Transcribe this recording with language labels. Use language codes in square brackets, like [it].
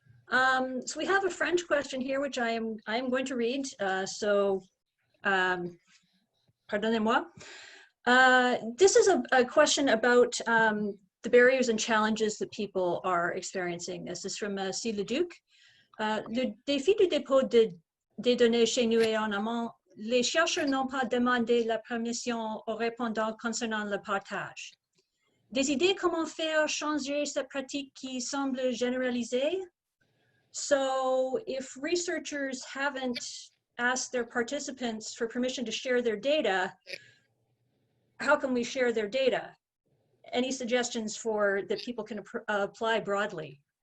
[en] So we have a French question here, which I am going to read. [fr] Pardonnez-moi. [en] This is a question about the barriers and challenges that people are experiencing. This is from C. Leduc. [fr] Le défi du dépôt des données chez nous et en amont, les chercheurs n'ont pas demandé la permission aux répondants concernant le partage. Des idées comment faire changer cette pratique qui semble généralisée? [en] So if researchers haven't asked their participants for permission to share their data, how can we share their data? Any suggestions for that people can apply broadly?